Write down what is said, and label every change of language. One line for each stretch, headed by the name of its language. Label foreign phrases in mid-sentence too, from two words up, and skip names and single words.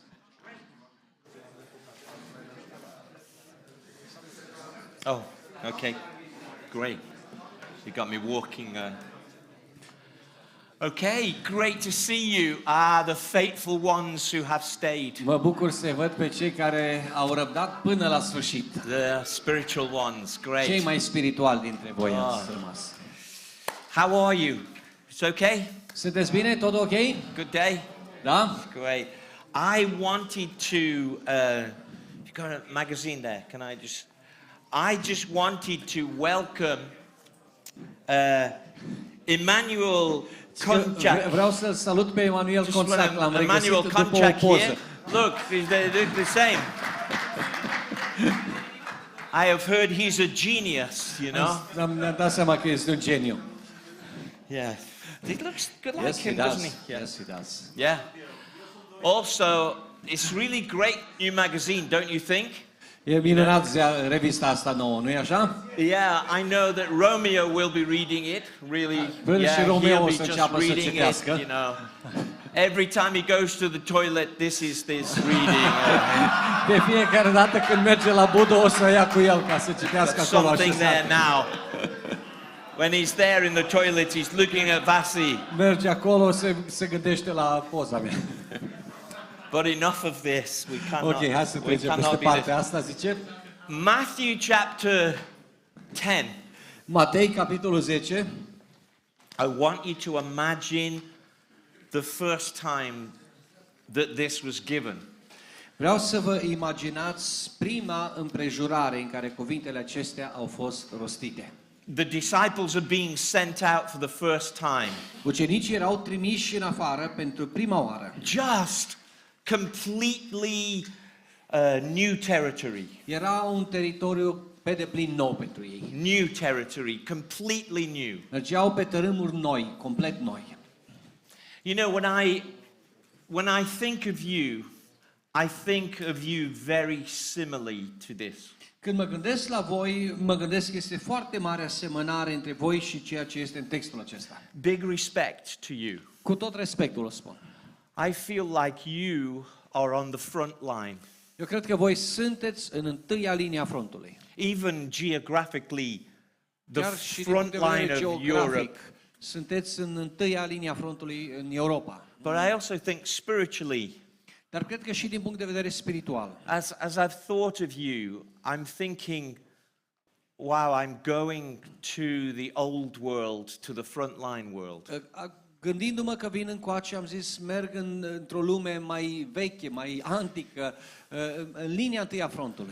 English: Oh, okay. Great. You got me walking. Okay, great to see you. The faithful ones who have stayed.
Romanian: Mă bucur să văd pe cei care au răbdat până la sfârșit.
English: The spiritual ones, great.
Romanian: Cei mai spirituali dintre voi ați rămas.
English: How are you? It's okay?
Romanian: Sunteți bine? Tot ok?
English: Good day?
Romanian: Da?
English: Great. I wanted to, you've got a magazine there, I just wanted to welcome Emmanuel Conchac.
Romanian: Vreau să salut pe Emanuel Conchac, l-am regăsit Emmanuel după o Conchac poză.
English: here. Look, they look the same. I have heard he's a genius, you know.
Romanian: Mi-am dat seama că este un geniu.
English: Yeah. He looks good like Yes, him, he does. doesn't he? Yes, he does. Yeah. Also, it's really great new magazine, don't you think?
Romanian: E minunat revista asta nouă, nu-i așa?
English: Yeah, I know that Romeo will be reading it. Really,
Romanian: și Romeo
English: he'll
Romanian: o
English: be
Romanian: să
English: just
Romanian: înceapă să
English: reading
Romanian: citească.
English: it, you know. Every time he goes to the toilet, this reading.
Romanian: De fiecare dată când merge la budă o să o ia cu el ca să citească acolo
English: Something there now. When he's there in the toilet, he's looking at Vasi.
Romanian: Merge acolo, se gândește la poza mea.
English: But enough of this. We cannot.
Romanian: Ok, hai să trecem peste partea asta, zice.
English: Matthew chapter 10.
Romanian: Matei, capitolul 10.
English: I want you to imagine the first time that this was given.
Romanian: Vreau să vă imaginați prima împrejurare în care cuvintele acestea au fost rostite.
English: The disciples are being sent out for the first time.
Romanian: Ucenicii erau trimiși în afară pentru prima oară.
English: Just completely new territory.
Romanian: Era un teritoriu pe deplin nou pentru ei.
English: New territory, completely new.
Romanian: Mergeau pe tărâmuri noi, complet noi.
English: You know, when I think of you, I think of you very similarly to this.
Romanian: Când mă gândesc la voi, mă gândesc că este foarte mare asemănare între voi și ceea ce este în textul acesta.
English: Big respect to you.
Romanian: Cu tot respectul o spun.
English: I feel like you are on the front line.
Romanian: Eu cred că voi sunteți în întâia linie a frontului.
English: Even geographically, the
Romanian: Chiar și
English: front
Romanian: din punct de
English: line
Romanian: vedere
English: of
Romanian: geografic,
English: Europe.
Romanian: sunteți în întâia linie a frontului în Europa.
English: But I also think spiritually,
Romanian: Dar cred că și din punct de vedere spiritual.
English: as I've thought of you, I'm thinking, wow, I'm going to the old world, to the frontline world.
Romanian: Gândindu-mă că vin încoace, am zis, merg într-o lume mai veche, mai antică, în linia întâi a frontului.